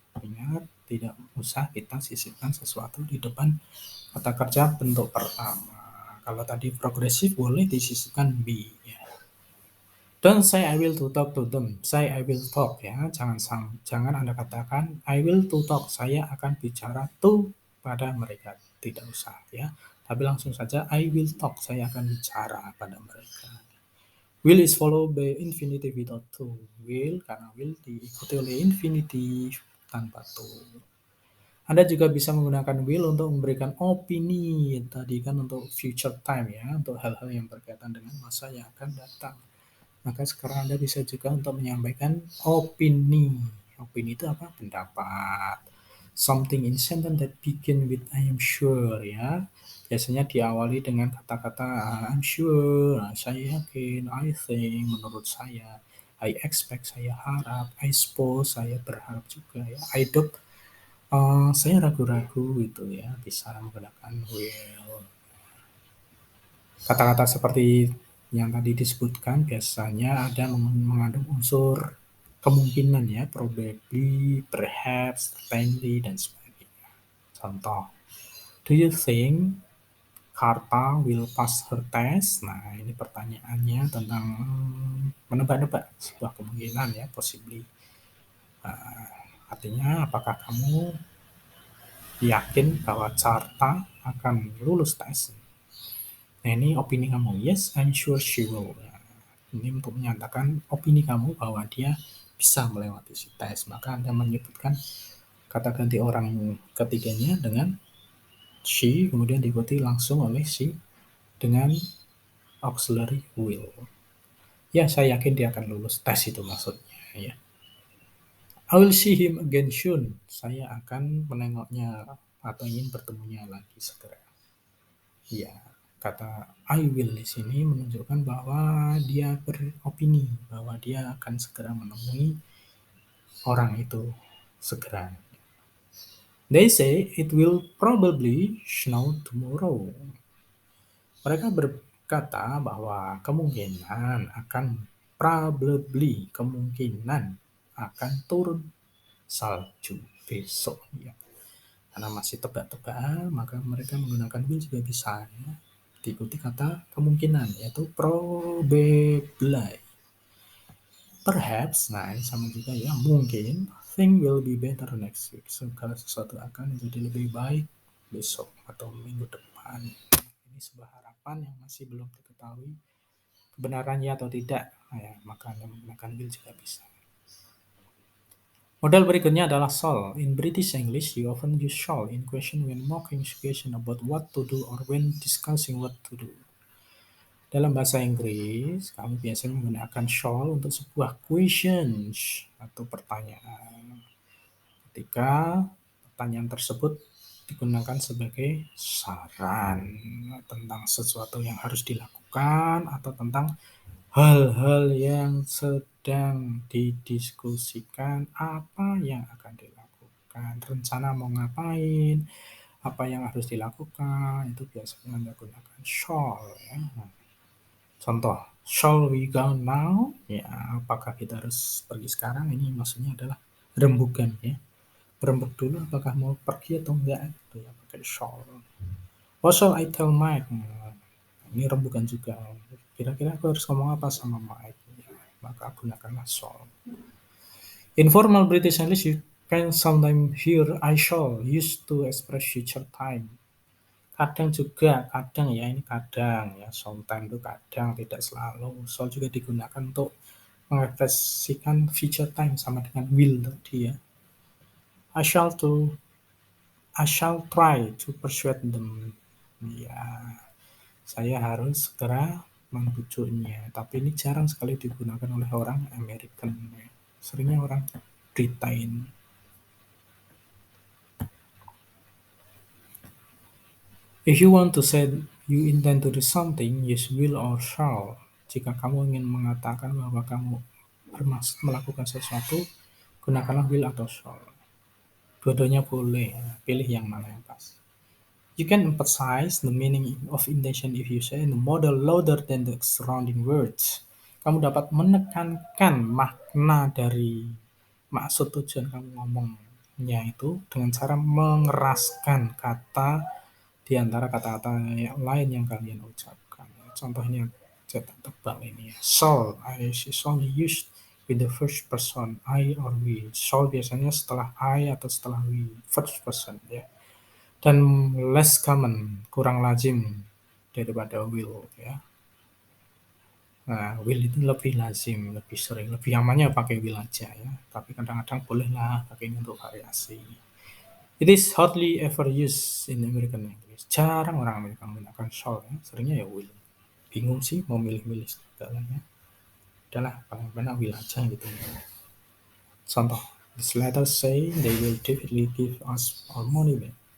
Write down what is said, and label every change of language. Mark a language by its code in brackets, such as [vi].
[id] Ingat, tidak usah kita sisipkan sesuatu di depan kata kerja bentuk pertama. Kalau tadi progresif boleh disisipkan be ya. [en] Don't say I will to talk to them. Say I will talk ya. [id] Jangan Anda katakan [en] I will to talk. [id] Saya akan bicara to pada mereka. Tidak usah ya. Tapi langsung saja [en] I will talk. [id] Saya akan bicara pada mereka. [en] Will is followed by infinitive without to. [id] Will karena will diikuti oleh infinitive tanpa to. Anda juga bisa menggunakan will untuk memberikan opini. Tadi kan untuk future time ya. Untuk hal-hal yang berkaitan dengan masa yang akan datang. Maka sekarang Anda bisa juga untuk menyampaikan opini. Opini itu apa? Pendapat. [en] Something in sentence that begin with I am sure ya. [id] Biasanya diawali dengan kata-kata [en] I'm sure, [id] saya yakin, [en] I think, [id] menurut saya, [en] I expect, [id] saya harap, [en] I suppose, [id] saya berharap juga ya. [en] I doubt, [id] saya ragu-ragu gitu ya. Bisa menggunakan will. Kata-kata seperti yang tadi disebutkan biasanya ada mengandung unsur kemungkinan ya, [en] probably, perhaps, certainly, [id] dan sebagainya. Contoh, [en] do you think Karta will pass her test? [id] Nah, ini pertanyaannya tentang menebak-nebak sebuah kemungkinan ya, possibly. Artinya, apakah kamu yakin bahwa Carta akan lulus tes? Nah, ini opini kamu. [en] Yes, I'm sure she will. [id] Ini untuk menyatakan opini kamu bahwa dia bisa melewati si tes. Maka Anda menyebutkan kata ganti orang ketiganya dengan she, kemudian diikuti langsung oleh si dengan auxiliary will. Ya, saya yakin dia akan lulus tes itu maksudnya ya. [en] I will see him again soon. [id] Saya akan menengoknya atau ingin bertemunya lagi segera. Ya, kata I will di sini menunjukkan bahwa dia beropini bahwa dia akan segera menemui orang itu segera. [en] They say it will probably snow tomorrow. [id] Mereka berkata bahwa kemungkinan akan turun salju besok ya. Karena masih tebak-tebakan, maka mereka menggunakan will juga bisa ya. Diikuti kata kemungkinan yaitu probably. [en] Perhaps, [id] nah ini sama juga ya, mungkin [en] thing will be better next week. [id] Segala sesuatu akan menjadi lebih baik besok atau minggu depan. Ini sebuah harapan yang masih belum diketahui kebenarannya atau tidak. Nah, ya, maka Anda menggunakan will juga bisa. Model berikutnya adalah shall. [en] In British English, you often use shall in question when making suggestion about what to do or when discussing what to do. [id] Dalam bahasa Inggris, kamu biasanya menggunakan shall untuk sebuah questions atau pertanyaan. Ketika pertanyaan tersebut digunakan sebagai saran tentang sesuatu yang harus dilakukan atau tentang hal-hal yang sedang didiskusikan, apa yang akan dilakukan, rencana mau ngapain, apa yang harus dilakukan, itu biasanya Anda gunakan shall ya. Contoh, [en] shall we go now? [id] Ya, apakah kita harus pergi sekarang? Ini maksudnya adalah rembukan ya. Berembuk dulu apakah mau pergi atau enggak itu ya, pakai shall. [en] What shall I tell Mike? [id] Nah, ini rembukan juga. Kira-kira aku harus ngomong apa sama Mike? Ya, maka gunakanlah shall. [en] Informal British English you can sometimes hear I shall used to express future time. [id] Kadang juga, kadang ya ini kadang ya, sometimes itu kadang, tidak selalu. Shall juga digunakan untuk mengekspresikan future time sama dengan will tadi ya. [en] I shall to I shall try to persuade them. [id] Ya, saya harus segera membujuknya. Tapi ini jarang sekali digunakan oleh orang American. Ya. Seringnya orang Britain. [en] If you want to say you intend to do something, use will or shall. [id] Jika kamu ingin mengatakan bahwa kamu bermaksud melakukan sesuatu, gunakanlah will atau shall. Dua-duanya boleh, pilih yang mana yang pas. [en] You can emphasize the meaning of intention if you say the model louder than the surrounding words. [id] Kamu dapat menekankan makna dari maksud tujuan kamu ngomongnya itu dengan cara mengeraskan kata di antara kata-kata yang lain yang kalian ucapkan. Contohnya cetak tebal ini ya. [en] Shall is only used with the first person, I or we. [id] Shall biasanya setelah I atau setelah we, first person ya. Dan [en] less common, [id] kurang lazim daripada will ya. Nah, will itu lebih lazim, lebih sering, lebih amannya pakai will aja ya. Tapi kadang-kadang bolehlah pakai ini untuk variasi. [en] It is hardly ever used in American English. [id] Jarang orang Amerika menggunakan shall ya. Seringnya ya will. Bingung sih mau milih-milih segalanya. Udahlah, paling benar will aja gitu. Contoh, [en] this letter say they will definitely give us our money back.